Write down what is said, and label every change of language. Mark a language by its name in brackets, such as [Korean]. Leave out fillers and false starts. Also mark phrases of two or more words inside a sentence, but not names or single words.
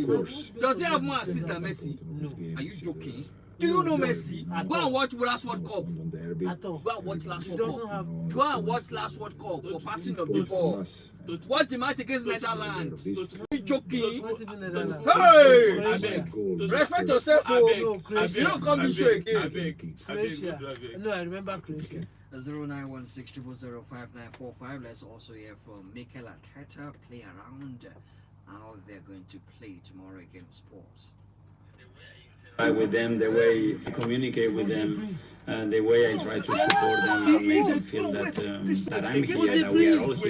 [English] course. Does he have more assists than Messi? This game Are you is, joking? Do you know Messi? Go and watch last World Cup. on derby. At all. Go and watch last He World doesn't Cup. have. Go and watch last World Cup for passing of the Both ball. us, Watch the match against Netherlands. this Are you joking? Not even Netherlands. Hey! Abeg. goal. Respect yourself, Abeg, oh. abeg, You don't come this show abeg, again. abeg, Croatia. abeg. No, I remember Croatia. 0916005945. Let's also hear from Mikel Arteta, play around how they're going to play tomorrow against Spurs. With them, the way I communicate with them, the way I try to support them and make them feel that that I'm here, that we are all here.